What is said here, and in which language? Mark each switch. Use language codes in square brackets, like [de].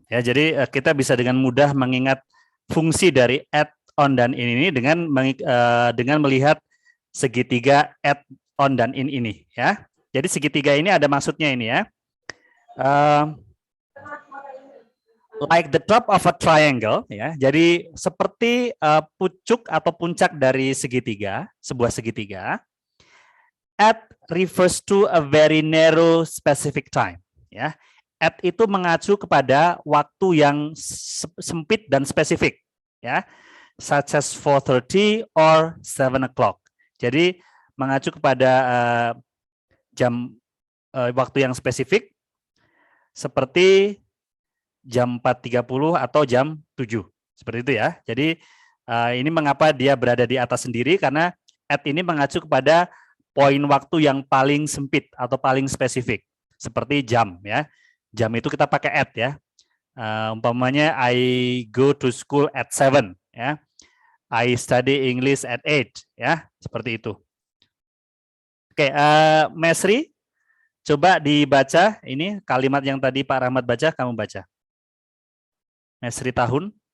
[id] Ya, jadi kita bisa dengan mudah mengingat fungsi dari add, on, dan in ini dengan melihat segitiga add, on, dan in ini ya. Jadi segitiga ini ada maksudnya ini ya. [en] Like the top of a triangle [id] ya. Jadi seperti pucuk atau puncak dari segitiga, sebuah segitiga. [en] At refers to a very narrow specific time ya. [id] At itu mengacu kepada waktu yang sempit dan spesifik ya. [en] such as 4:30 or 7 o'clock. [id] Jadi mengacu kepada jam waktu yang spesifik seperti jam 4.30 atau jam 7. Seperti itu ya. Jadi ini mengapa dia berada di atas sendiri, karena at ini mengacu kepada poin waktu yang paling sempit atau paling spesifik. Seperti jam ya. Jam itu kita pakai at ya. Umpamanya [en] I go to school at 7 ya. I study English at 8 [id] ya, seperti itu. Oke, Mesri, coba dibaca ini kalimat yang tadi Pak Rahmat baca, kamu baca. Mesri Tahun.